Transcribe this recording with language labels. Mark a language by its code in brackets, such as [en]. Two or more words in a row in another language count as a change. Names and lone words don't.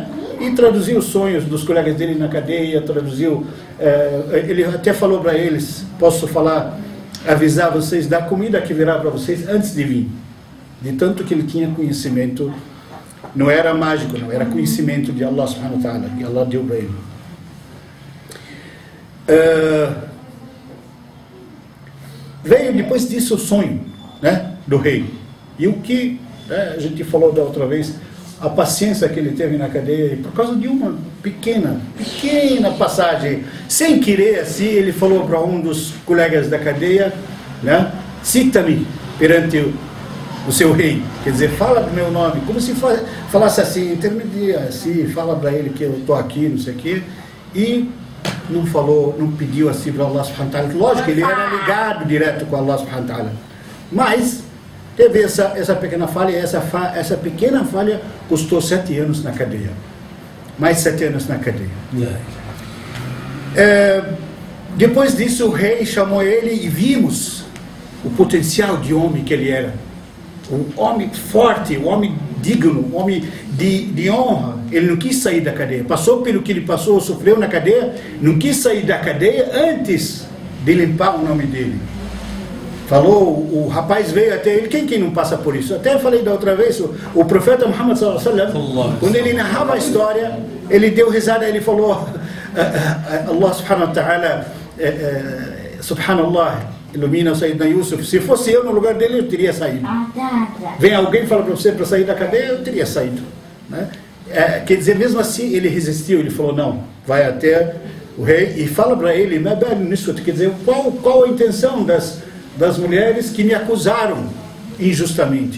[pt] E traduziu os sonhos dos colegas dele na cadeia, traduziu, ele até falou para eles: posso avisar vocês da comida que virá para vocês antes de vir. De tanto que ele tinha conhecimento, não era mágico, não, era conhecimento de [ar] الله سبحانه وتعالى, [pt] que Allah deu para ele. Veio depois disso o sonho, né, do rei. E o que a gente falou da outra vez, a paciência que ele teve na cadeia, por causa de uma pequena passagem, sem querer, assim, ele falou para um dos colegas da cadeia, né, cita-me perante o seu rei, quer dizer, fala do meu nome, como se falasse assim, intermedia, assim, fala para ele que eu estou aqui, não sei o quê, e não falou, não pediu assim para [ar] الله سبحانه وتعالى. [pt] Lógico, ele era ligado direto com [ar] الله سبحانه وتعالى, [pt] mas teve essa pequena falha, e essa pequena falha custou 7 anos na cadeia. Mais 7 anos na cadeia. Depois disso, o rei chamou ele e vimos o potencial de homem que ele era. Um homem forte, um homem digno, um homem de honra. Ele não quis sair da cadeia. Passou pelo que ele passou, sofreu na cadeia, não quis sair da cadeia antes de limpar o nome dele. Falou, o rapaz veio até ele, quem não passa por isso? Até falei da outra vez, o profeta Muhammad [ar] صلى الله عليه وسلم, [pt] quando ele narrava a história, ele deu risada, ele falou, [ar] الله سبحانه وتعالى، سبحان الله, [pt] ilumina o Sayyidina Yusuf, se fosse eu no lugar dele, eu teria saído. Vem alguém e fala para você para sair da cadeia, eu teria saído, né? Quer dizer, mesmo assim, ele resistiu, ele falou, não, vai até o rei e fala para ele, quer dizer, qual a intenção das mulheres que me acusaram injustamente?